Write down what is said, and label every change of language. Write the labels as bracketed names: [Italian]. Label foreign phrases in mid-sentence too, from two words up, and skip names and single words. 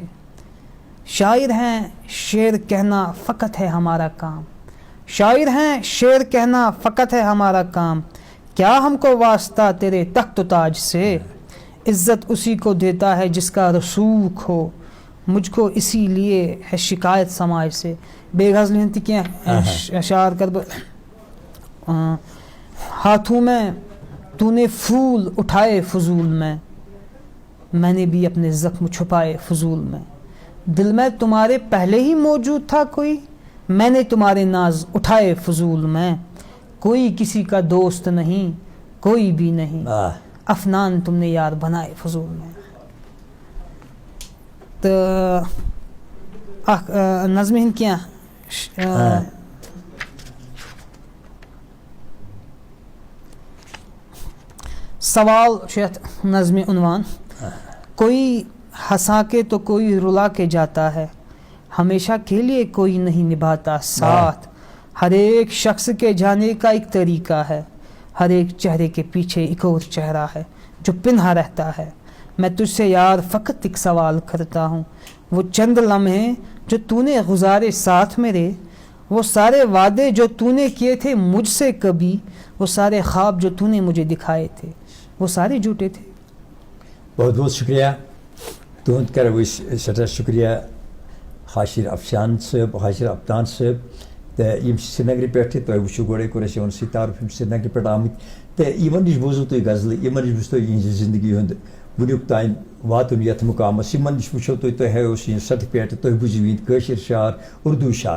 [Urdu] شاعر ہیں شعر کہنا فقط ہے ہمارا کام, شاعر ہیں شعر کہنا فقط ہے ہمارا کام, کیا ہم کو واسطہ تیرے تخت و تاج سے. عزت اسی کو دیتا ہے جس کا رسوخ ہو, مجھ کو اسی لیے ہے شکایت سماج سے. [Kashmiri] بے غزلہِ ہٕنٛدۍ تہِ کینٛہہ اشعار کر بہٕ. [Urdu] ہاتھوں میں تو نے پھول اٹھائے فضول میں نے بھی اپنے زخم چھپائے فضول میں. دل میں تمہارے پہلے ہی موجود تھا کوئی, میں نے تمہارے ناز اٹھائے فضول میں. کوئی کسی کا دوست نہیں کوئی بھی نہیں, افنان تم نے یار بنائے فضول میں. [Kashmiri] تہٕ اکھ نظمہِ ہٕنٛدۍ کینٛہہ سوال چھُ یتھ نظمِ عنوان. [Urdu] کوئی ہنسا کے تو کوئی رلا کے جاتا ہے, ہمیشہ کے لیے کوئی نہیں نبھاتا ساتھ. ہر ایک شخص کے جانے کا ایک طریقہ ہے, ہر ایک چہرے کے پیچھے ایک اور چہرہ ہے جو پنہا رہتا ہے. میں تجھ سے یار فقط ایک سوال کرتا ہوں, وہ چند لمحے جو تو نے گزارے ساتھ میرے, وہ سارے وعدے جو تو نے کیے تھے مجھ سے کبھی, وہ سارے خواب جو تو نے مجھے دکھائے تھے وہ سارے جھوٹے تھے. بہت بہت شکریہ. [Kashmiri] تُہُنٛد کرو أسۍ سٮ۪ٹھاہ شُکریہ حاشر افشان صٲب, حاشر افتان صٲب, تہٕ یِم چھِ سرینگرٕ پٮ۪ٹھٕ. تۄہہِ وٕچھِو گۄڈَے کوٚر اَسہِ یِمن سۭتۍ تعارُف, یِم چھِ سرینگرٕ پٮ۪ٹھ آمٕتۍ, تہٕ یِمن نِش بوٗزوٕ تُہۍ غزلہٕ, یِمن نِش وٕچھ تۄہہِ یِہنٛزِ زندگی ہُنٛد وٕنیُک تام واتُن یَتھ مُقامَس, یِمن نِش وٕچھو تۄہہِ ہٲیوٕ یِہنٛز سرٹِفکیٹ, تُہۍ بوٗزِو یِہنٛدۍ کٲشِر شعر اُردو شعر.